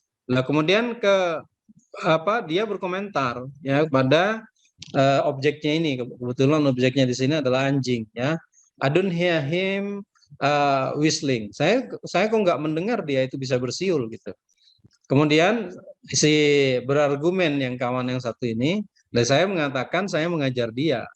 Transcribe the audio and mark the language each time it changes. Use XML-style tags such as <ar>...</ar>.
<id>Nah, kemudian dia berkomentar ya pada objeknya ini. Kebetulan objeknya di sini adalah anjing ya.</id> <en>I don't hear him whistling.</en> <id>Saya kok nggak mendengar dia itu bisa bersiul gitu. Kemudian si berargumen yang kawan yang satu ini, dan saya mengatakan saya mengajar dia.</id>